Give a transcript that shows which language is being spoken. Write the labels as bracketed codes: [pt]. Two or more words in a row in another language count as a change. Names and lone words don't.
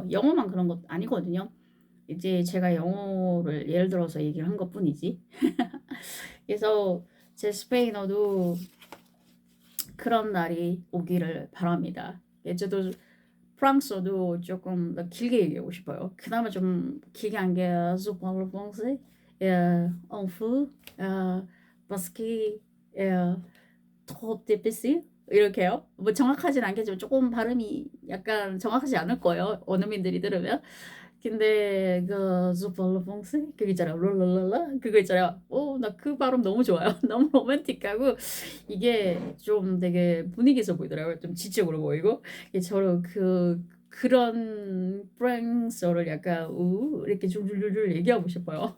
[ko] 영어만 그런 것 아니거든요. 이제 제가 영어를 예를 들어서 얘기를 한 것뿐이지. 그래서 제 스페인어도 그런 날이 오기를 바랍니다. 예, 저도 프랑스어도 조금 더 길게 얘기하고 싶어요. 그나마 좀 길게 한 게 [fr] Je parle français, un peu, parce que trop difficile [ko] 이렇게요. 뭐 정확하진 않겠지만 조금 발음이 약간 정확하지 않을 거예요. 원어민들이 들으면. 근데 그 [fr] Je parle français [ko] 그거 있잖아요. 롤롤롤라 그거 있잖아요. 나 그 발음 너무 좋아요. 너무 로맨틱하고 이게 좀 되게 분위기 있어 보이더라고요. 좀 지적으로 보이고. 저는 그런 프랑스어를 약간 이렇게 줄줄줄 얘기하고 싶어요.